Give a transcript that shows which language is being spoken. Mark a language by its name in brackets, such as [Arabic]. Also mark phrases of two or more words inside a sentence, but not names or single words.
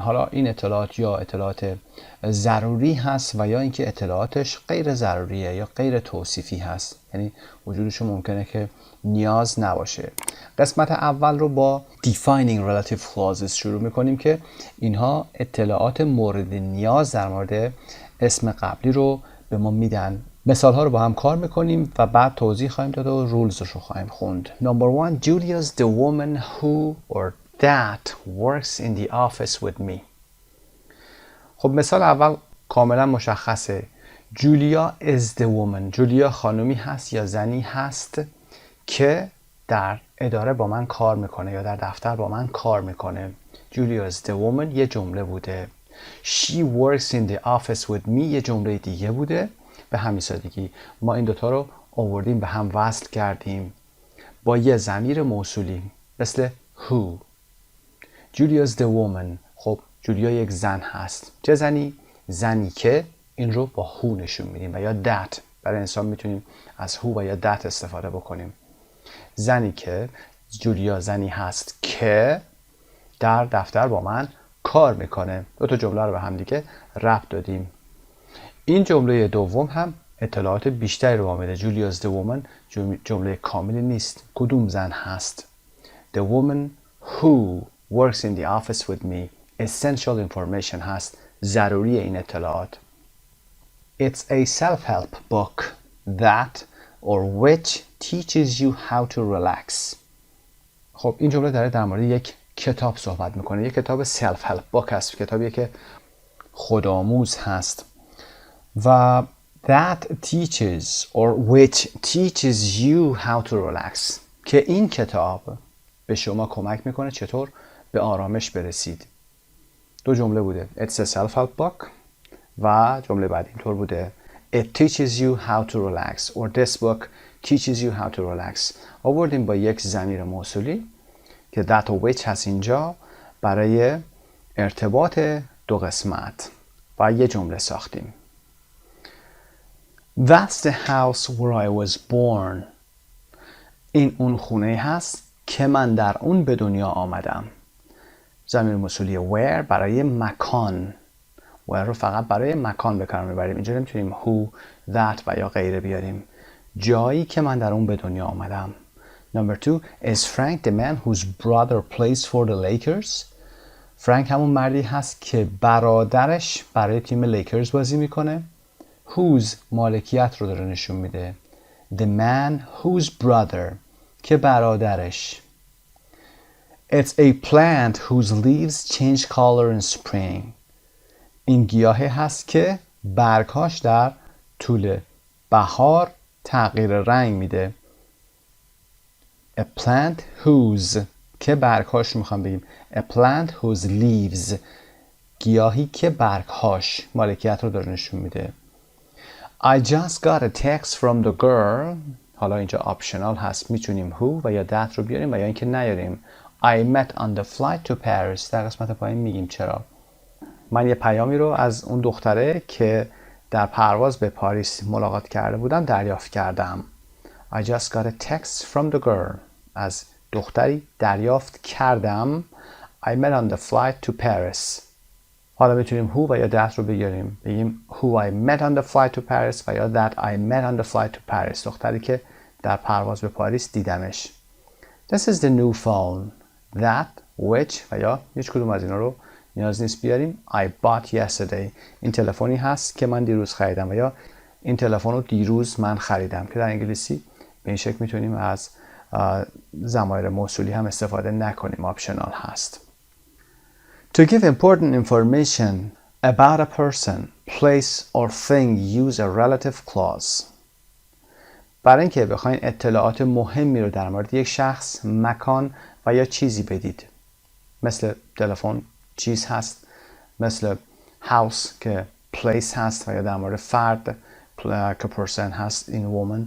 [Persian] حالا این اطلاعات یا اطلاعات ضروری هست و یا اینکه اطلاعاتش غیر ضروریه یا غیر توصیفی هست، یعنی وجودش ممکنه که نیاز نباشه. قسمت اول رو با [English] defining relative clauses [Persian] شروع میکنیم که اینها اطلاعات مورد نیاز در مورد اسم قبلی رو به ما میدن. مثال ها رو با هم کار میکنیم و بعد توضیح خواهیم داد و رولز رو خواهیم خوند. [English] Number 1. Julia's the woman who or that works in the office with me. [Persian] خب مثال اول کاملا مشخصه. [English] جولیا is the woman. [Persian] جولیا خانومی هست یا زنی هست که در اداره با من کار میکنه یا در دفتر با من کار میکنه. [English] Julia is the woman [Persian] یه جمله بوده. [English] She works in the office with me [Persian] یه جمله دیگه بوده. به همین سادگی ما این دوتا رو آوردیم به هم وصل کردیم با یه ضمیر موصولی مثل who. [English] Julia is the woman. [Persian] خب جولیا یک زن هست. چه زنی؟ زنی که این رو با who نشون میدیم و یا that. برای انسان میتونیم از who و یا that استفاده بکنیم. زنی که جولیا زنی هست که در دفتر با من کار میکنه. دو تا جمله رو به هم دیگه ربط دادیم. این جمله دوم هم اطلاعات بیشتری رو میده. [English] Julia is the woman [Persian] جمله کاملی نیست. کدوم زن هست؟ [English] The woman who works in the office with me essential information هست. [Persian] ضروری این اطلاعات. [English] It's a self-help book that or which teaches you how to relax. [Persian] خب این جمله داره در مورد یک کتاب صحبت میکنه. یک کتاب [English] self help book [Persian] هست. کتابی که خودآموز هست. [English] و that teaches or which teaches you how to relax. [Persian] که این کتاب به شما کمک میکنه چطور به آرامش برسید. دو جمله بوده. [English] It's a self help book [Persian] و جمله بعد اینطور بوده. [English] It teaches you how to relax or this book teaches you how to relax. [Persian] آوردیم با یک ضمیر موصولی که that و which هست اینجا برای ارتباط دو قسمت و یه جمله ساختیم. [English] That's the house where I was born. [Persian] این اون خونه هست که من در اون به دنیا آمدم. ضمیر موصولی where برای مکان. where رو فقط برای مکان به کار میبریم. اینجا نمیتونیم [English] who, that [Persian] و یا غیره بیاریم. جایی که من در اون به دنیا آمدم. [English] Number 2. Is Frank the man whose brother plays for the Lakers? [Persian] فرانک همون مردی هست که برادرش برای تیم لیکرز بازی میکنه. Whose مالکیت رو داره نشون میده. [English] The man whose brother [Persian] که برادرش. [English] It's a plant whose leaves change color in spring. [Persian] این گیاهی هست که برگهاش در طول بهار تغییر رنگ میده. [English] A plant whose [Persian] که برگهاش رو میخوام بگیم. [English] A plant whose leaves [Persian] گیاهی که برگهاش مالکیت رو داره نشون میده. [English] I just got a text from the girl. [Persian] حالا اینجا آپشنال هست. میتونیم who و یا that رو بیاریم و یا اینکه نیاریم. [English] I met on the flight to Paris. [Persian] در قسمت پایین میگیم چرا. من یه پیامی رو از اون دختره که در پرواز به پاریس ملاقات کرده بودم دریافت کردم. [English] I just got a text from the girl. [Persian] از دختری دریافت کردم. [English] I met on the flight to Paris. [Persian] حالا میتونیم who و یا that رو بگیریم. بگیم [English] who I met on the flight to Paris [Persian] و یا [English] that I met on the flight to Paris. [Persian] دختری که در پرواز به پاریس دیدمش. [English] This is the new phone. [Persian] That, which و یا هیچ کدوم از اینا رو نیاز نیست بیاریم. [English] I bought yesterday. [Persian] این تلفنی هست که من دیروز خریدم و یا این تلفن رو دیروز من خریدم که در انگلیسی به این شکل میتونیم از ضمایر موصولی هم استفاده نکنیم. آپشنال هست. [English] To give important information about a person, place or thing, use a relative clause. [Persian] برای اینکه بخواین اطلاعات مهمی رو در مورد یک شخص، مکان و یا چیزی بدید. مثل تلفن چیز هست، مثل house که place هست و یا در مورد فرد که person هست این woman.